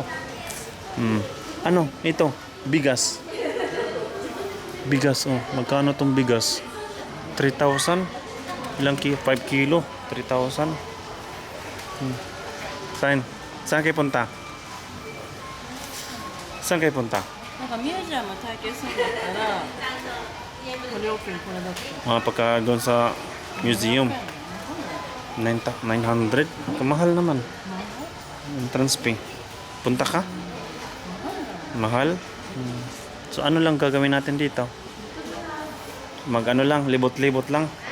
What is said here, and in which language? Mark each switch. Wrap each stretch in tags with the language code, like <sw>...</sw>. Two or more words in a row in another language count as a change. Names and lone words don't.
<tl>Ano? Ito. Bigas. Bigas, oh. Magkano tong bigas? 3,000? Ilang kilo? 5 kilo? 3,000? Saan kayo punta? Saan kayo punta?</tl> <ja>なんかミュージアム体験するんだったら、これ OK これだって。</ja> <tl>Mga pagka doon sa museum. 900? Kamahal naman. Entrance fee. Punta ka? Mahal? So ano lang gagawin natin dito? Mag-ano lang, libot-libot lang.</tl>